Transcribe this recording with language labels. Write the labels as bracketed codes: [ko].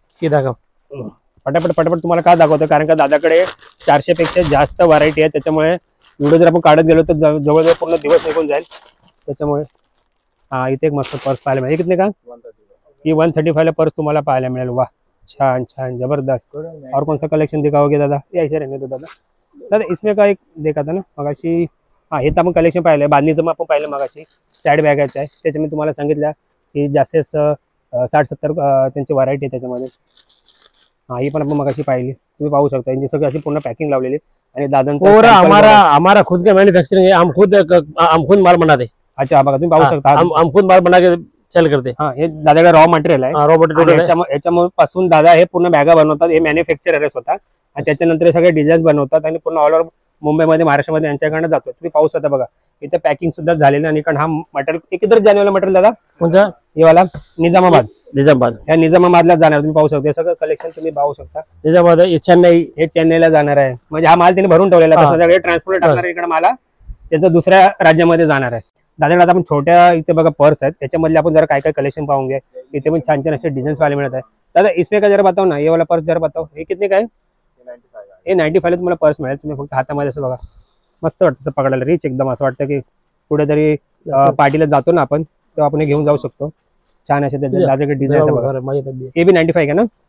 [mr] दाखव. पटापट पटापट तुम्हाला का दाखवतो, कारण का दादाकडे 400 पेक्षा जास्त व्हरायटी आहे. त्याच्यामुळे व्हिडिओ जर आपण काढत गेलो तर जवळजवळ पूर्ण दिवस निघून जाईल. त्याच्यामुळे हा, इथे एक मस्त पर्स पाहायला मिळेल. कितने का? ही 135 ला पर्स तुम्हाला पाहायला मिळेल. वा छान छान जबरदस्त. [hi] और कौन सा कलेक्शन दिखाओगे दादा? ऐसे रहने दो दादा. [mr] दादा इसमें का एक देखा था ना मगाशी. हा, हे तर आपण कलेक्शन पाहिलंय. बांधणीचं मग आपण पाहिलं मगाशी. साईड बॅगाचं आहे. त्याच्यामध्ये तुम्हाला सांगितलं की जास्तीत 60-70 त्यांची व्हरायटी आहे त्याच्यामध्ये. हा, ही पण आपण मगाशी पाहिली. तुम्ही पाहू शकता यांची सगळी अशी पूर्ण पॅकिंग लावलेली आणि दादांचा [hi] हमारा खुद का मैन्युफैक्चरिंग है. हम खुद माल बनाते. [mr] अच्छा बघा, तुम्ही पाहू शकता [hi] हम खुद माल बना के सेल करते. [mr] हा, हे दादाकडे रॉ मटेरियल आहे. रॉ मटेरियल याच्यामुळे पासून दादा हे पूर्ण बॅगा बनवतात. हे मॅन्युफॅक्चरर आहे स्वतः आणि त्याच्यानंतर हे सगळे डिझाईन्स बनवतात आणि पूर्ण ऑल ओव्हर मुंबईमध्ये, महाराष्ट्रामध्ये यांच्याकडनं जातो. तुम्ही पाहू शकता बघा, इथे पॅकिंग सुद्धा झालेलं आणि कारण हा मटेरियल किती जानेवाला मटेरियल दादा? कोणता? हे वाला निजामाबाद. या निजामाबादला जाणार. तुम्ही पाहू शकता हे सगळं कलेक्शन तुम्ही पाहू शकता. निजामाबाद, चेन्नई. हे चेन्नईला जाणार आहे. म्हणजे हा माल त्यांनी भरून ठेवलेला आहे. सगळे ट्रान्सपोर्ट टाकणार इकडे माला त्याचं दुसऱ्या राज्यामध्ये जाणार आहे. दादाकडे आता आपण छोट्या इथे बघा पर्स आहेत. याच्यामधले आपण जरा काय काय कलेक्शन पाहून घ्या. इथे पण छान छान असे डिझाईन्स पाहायला मिळत आहे. [hi] दादा इसमें का जरा बताओ ना, ये वाला पर्स जरा बताओ. [mr] हे कितने काय? हे 95 ला तुम्हाला पर्स मिळेल. तुम्ही फक्त हातामध्ये असं बघा, मस्त वाटतं असं पकडायला. रिच एकदम, असं वाटतं की कुठेतरी पार्टीला जातो ना आपण तेव्हा आपण घेऊन जाऊ शकतो. छान असे त्याचे दादाकडे डिझाईन बघा. हे बी 95 का ना?